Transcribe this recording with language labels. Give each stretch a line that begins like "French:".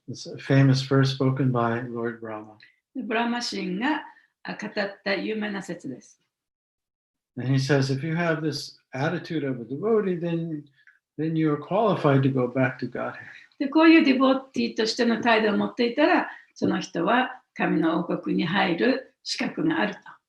English: It's a famous verse spoken by Lord Brahma.
Japanese: ブラマ神が語った有名な説です。
English: And he says, if you have this attitude of a devotee, then you are qualified to go back to Godhead.
Japanese: で、こういうディボーティーとしての態度を持っていたら、その人は神の王国に入る資格があると。